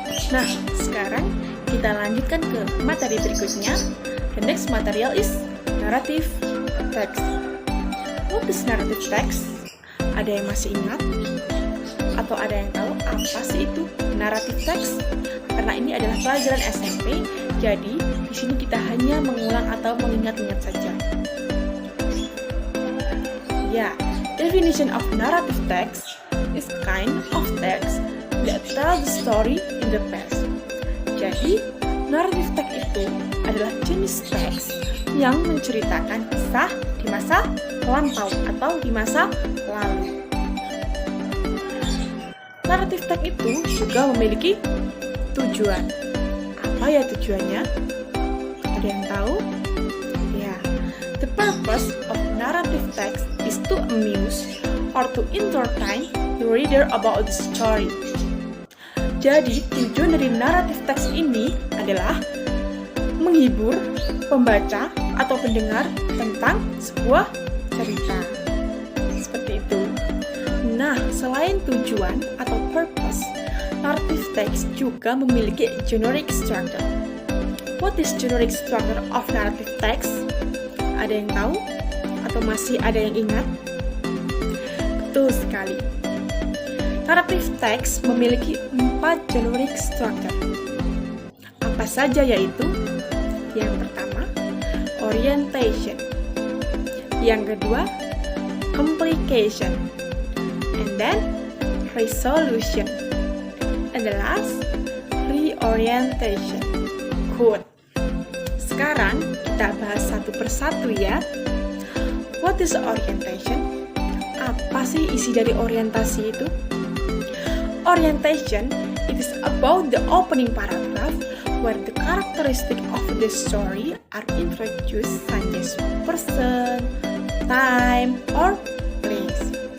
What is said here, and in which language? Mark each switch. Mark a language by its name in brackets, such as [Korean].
[Indonesian] Nah, sekarang kita lanjutkan ke materi berikutnya. [English] The next material is narrative text. What is narrative text? [Indonesian] Ada yang masih ingat? Atau ada yang tahu apa sih itu narrative text? Karena ini adalah pelajaran SMP, jadi di sini kita hanya mengulang atau mengingat-ingat saja. [English] Ya, definition of narrative text is kind of text that tells the story in the past. [Indonesian] Jadi, narrative text itu adalah jenis teks yang menceritakan kisah di masa lampau atau di masa lalu. Narrative text itu juga memiliki tujuan. Apa ya tujuannya? Ada yang tahu? [English] Ya, the purpose of narrative text is to amuse or to entertain the reader about the story. [Indonesian] Jadi, tujuan dari narrative text ini adalah menghibur pembaca atau pendengar tentang sebuah cerita. Seperti itu. Nah, selain tujuan atau purpose, narrative text juga memiliki generic structure. [English] What is generic structure of narrative text? [Indonesian] Ada yang tahu? Atau masih ada yang ingat? Betul sekali. Narrative text memiliki 4 generic structure. Apa saja yaitu? Yang pertama, orientation. Yang kedua, complication. [English] And then, resolution. And the last, reorientation. Good. [Indonesian] Sekarang kita bahas satu persatu ya. [English] What is orientation? [Indonesian] Apa sih isi dari orientasi itu? [English] Orientation, it is about the opening paragraph where the characteristic of the story are introduced such as person, time, or place.